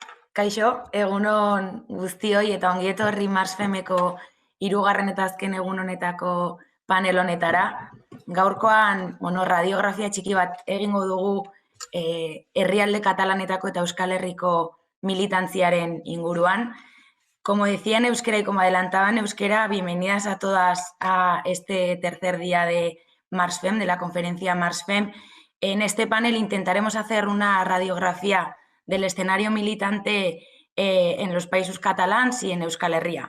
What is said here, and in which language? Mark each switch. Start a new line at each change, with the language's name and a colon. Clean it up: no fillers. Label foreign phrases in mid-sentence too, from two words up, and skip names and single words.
Basque: Kaixo, egunon guztioi eta ongi etorri Mars Femeko hirugarren eta azken egun honetako panel honetara. Gaurkoan, radiografia txiki bat egingo dugu herrialde katalanetako eta Euskal Herriko militantziaren inguruan.
Spanish: Como decía en euskera y como adelantaba en euskera, bienvenidas a todas a este tercer día de MarsFem, de la conferencia MarsFem. En este panel intentaremos hacer una radiografía del escenario militante en los países catalans y en Euskal Herria.